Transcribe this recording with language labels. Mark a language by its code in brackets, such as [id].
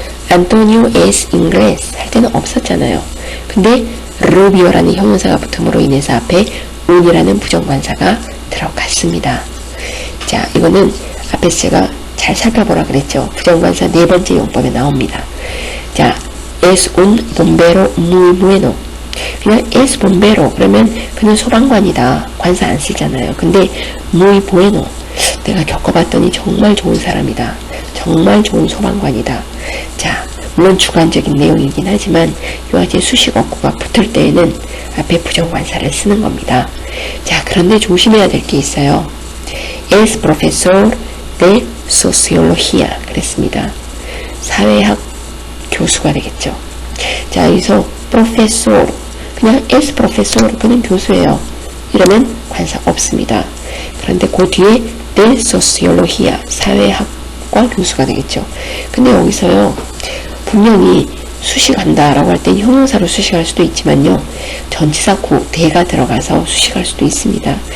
[es] Antonio es inglés [ko] 할 때는 없었잖아요. 근데 Rubio라는 형용사가 붙음으로 인해서 앞에 un이라는 부정관사가 들어갔습니다. 자, 이거는 앞에서 제가 잘 살펴보라 그랬죠. 부정관사 네 번째 용법에 나옵니다. [es] 자, es un bombero muy bueno. [ko] 그냥 [es] es bombero [ko] 그러면 그는 소방관이다. 관사 안 쓰잖아요. 근데 [es] muy bueno, [ko] 내가 겪어봤더니 정말 좋은 사람이다. 정말 좋은 소방관이다. 자, 물론 주관적인 내용이긴 하지만 이와같이 수식 어구가 붙을 때에는 앞에 부정관사를 쓰는 겁니다. 자, 그런데 조심해야 될 게 있어요. [es] Es profesor de sociología [ko] 그랬습니다. 사회학 교수가 되겠죠. 자, 여기서 profesor, 그냥 [es] es profesor, [ko] 그는 교수예요. 이러면 관사 없습니다. 그런데 그 뒤에 [es] de sociología, [ko] 사회학과 교수가 되겠죠. 근데 여기서요, 분명히 수식한다 라고 할 땐 형용사로 수식할 수도 있지만요, 전치사 구, 대가 들어가서 수식할 수도 있습니다.